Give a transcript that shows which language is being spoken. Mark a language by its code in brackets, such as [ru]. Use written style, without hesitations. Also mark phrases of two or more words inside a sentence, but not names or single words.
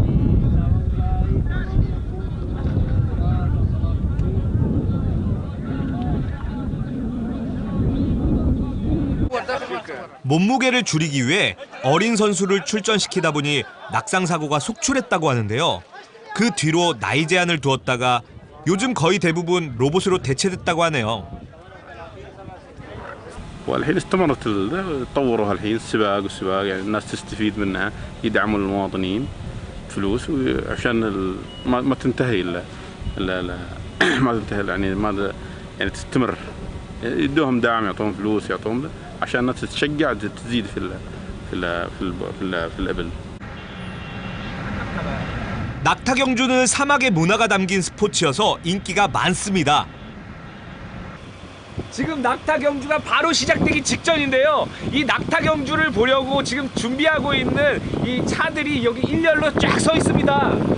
[ko] 몸무게를 줄이기 위해 어린 선수를 출전시키다 보니 낙상 사고가 속출했다고 하는데요. 그 뒤로 나이 제한을 두었다가 요즘 거의 대부분 로봇으로 대체됐다고 하네요. [ar] والحين استمرت طوروا هالحين السباق والسباق يعني الناس تستفيد منها يدعموا المواطنين فلوس عشان ما تنتهي الا ما تنتهي يعني ما يعني تستمر يدوهم دعم يعطوهم فلوس يعطوهم عشان الناس تتشجع تزيد في الإبل. [ko] 낙타 경주는 사막의 문화가 담긴 스포츠여서 인기가 많습니다. 지금 낙타 경주가 바로 시작되기 직전인데요. 이 낙타 경주를 보려고 지금 준비하고 있는 이 차들이 여기 일렬로 쫙 서 있습니다.